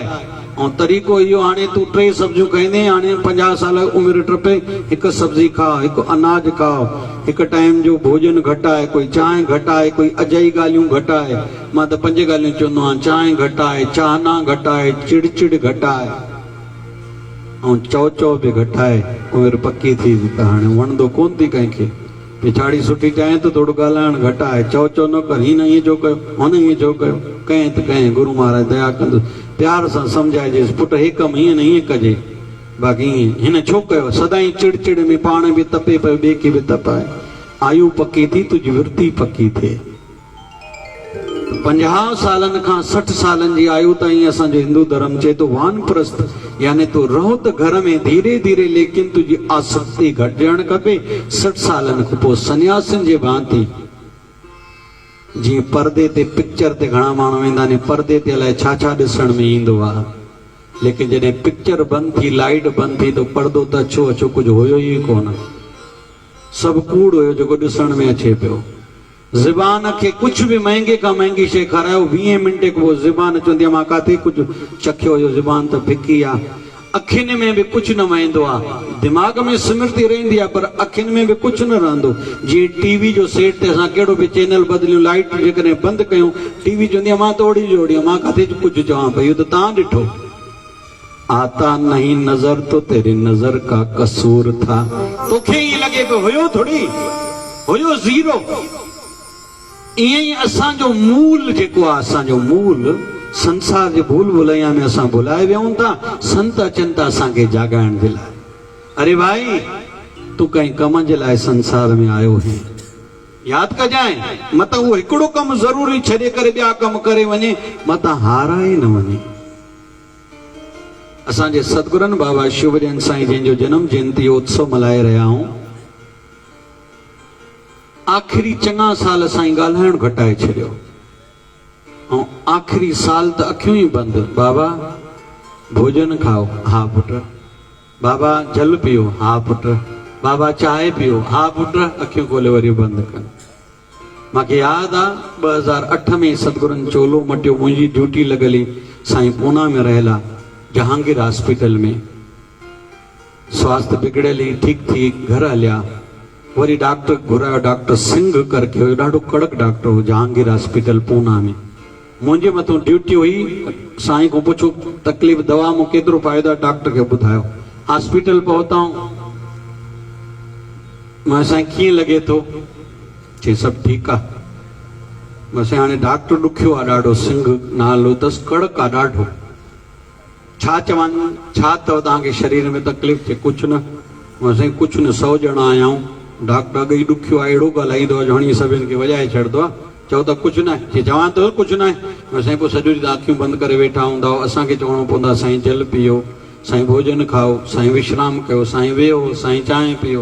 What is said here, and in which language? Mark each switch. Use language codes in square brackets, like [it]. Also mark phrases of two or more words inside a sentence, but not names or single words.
[sd] ऐं तरीक़ो इहो, हाणे तूं 3 सब्जियूं खाईंदे, हाणे 50 साल उमिरि टपे, हिकु सब्जी खाओ, हिकु अनाज खाओ, हिकु टाइम जो भोजन घटाए, कोई चांहि घटाए, कोई अजाई ॻाल्हियूं घटाए। मां त 5 ॻाल्हियूं चवंदो आहियां, चांहि घटाए, चाहना घटाए, चिड़चिड़ घटाए ऐं चौ चौ बि घटाए। उमिरि पकी थी त हाणे वणंदो कोन थी कंहिंखे। पिछाड़ी सुठी चाहे तो थोड़ो ॻाल्हाइण घटाए, चौ चौ न कर, हिन ईअं छो कयो, हुन ईअं छो कयो, कंहिं त कंहिं गुरु महाराज दया कंदो, प्यार सां सम्झाइजेसि, पुट हे कमु हीअं न हीअं कजे, बाक़ी हिन छो कयो। सदाई चिड़चिड़ में पाण बि तपे पियो, ॿिए खे बि तपाए। आयु पकी थी, तुंहिंजी वृत्ति पकी थिए। 50 सालनि खां 60 सालनि जी आयु ताईं असांजो हिंदू धर्म चए तो वानप्रस्थ, यानी तूं रहो त घर में धीरे धीरे, लेकिन तुंहिंजी आसक्ति घटिजणु खपे। 60 सालनि खां पोइ सन्यासियुनि जे भांति, जीअं परदे ते पिक्चर ते घणा माण्हू वेंदा आहिनि, परदे ते अलाए छा छा ॾिसण में ईंदो आहे, लेकिन जॾहिं पिक्चर बंदि थी, लाइट बंदि थी, त परदो त अछो अछो कुझु हुयो ई कोन, सभु कूड़ हुयो जेको ॾिसण में अचे पियो। ज़बान खे कुछ भी महंगे का महंगी शे खारायो, 20 मिंटे को ज़बान चवंदी आहे मां काथे कुछ चखियो हुयो, ज़बान त फिकी आहे। अखियुनि में भी कुछ न वहंदो आहे, दिमाग़ में स्मृति रहंदी आहे, पर अखियुनि में भी कुछ न रहंदो। जीअं टीवी जो सेट ते असां कहिड़ो बि चैनल बदिलियूं, लाइट जेकॾहिं बंदि कयूं, टीवी चवंदी आहे मां त ओड़ी जोड़ी आहे, मां काथे कुछ चवां पई, इहो त तव्हां ॾिठो। [hi] आता नहीं नज़र तो तेरी नज़र का कसूर था, [sd] तोखे ईअं लॻे पियो हुयो थोड़ी, हुयो ज़ीरो। ईअं ई असांजो मूल जेको आहे, असांजो मूल संसार जे भूल भुलैया में असां भुलाए वियूं था। संत अचनि था असांखे जाॻाइण जे लाइ, अरे भाई तूं कंहिं कम जे लाइ संसार में आयो है, यादि कजांइ, मत उहो हिकिड़ो कमु ज़रूरी छॾे करे ॿिया कम करे वञे, मत हाराए न वञे। असांजे सतगुरनि बाबा शिवजन साईं जंहिंजो जन्म जयंती उत्सव मल्हाए रहिया आहियूं, आख़िरी चङा साल साईं ॻाल्हाइण घटाए छॾियो, ऐं आख़िरी साल त अखियूं ई बंदि। बाबा भोजन खाओ, हा पुट। बाबा जल पियो, हा पुट। बाबा चांहि पियो, हा पुट। अखियूं खोले वरी बंदि कनि। मूंखे यादि आहे 2008 में सतगुरनि चोलो मटियो, मुंहिंजी ड्यूटी लॻली साईं पूना में रहियला जहांगीर हॉस्पिटल में, स्वास्थ्य बिगड़ियल ई ठीक थी घर हलिया। वरी डॉक्टर घुरायो, डॉक्टर सिंह करके हुयो, ॾाढो कड़क डॉक्टर हो, जहांगीर हॉस्पिटल पूना में। मुंहिंजे मथां ड्यूटी हुई, साईं को पुछो तकलीफ़ दवा में केतिरो फ़ाइदो आहे, डॉक्टर खे ॿुधायो। हॉस्पिटल पहुताऊं, मां साईं कीअं लॻे थो, चे सब ठीक आ। बस हाणे डॉक्टर ॾुखियो आहे ॾाढो, सिंह नालो अथसि, कड़क आहे ॾाढो। छा चवनि, छा अथव तव्हांखे शरीर में तकलीफ़? चए कुझु न। असां कुझु न, 100 ॼणा आया आहियूं, डॉक्टर अॻे ई ॾुखियो आहे, अहिड़ो ॻाल्हाईंदो आहे हणी सभिनि खे वॼाए छॾींदो आहे। चओ त कुझु न आहे, चवां थो कुझु न आहे। असां पोइ सॼो ॾींहुं अखियूं बंदि करे वेठा हूंदा, असांखे चवणो पवंदो आहे साईं जल पीओ, साईं भोजन खाओ, साईं विश्राम कयो, साईं वेहो, साईं चांहि पीओ।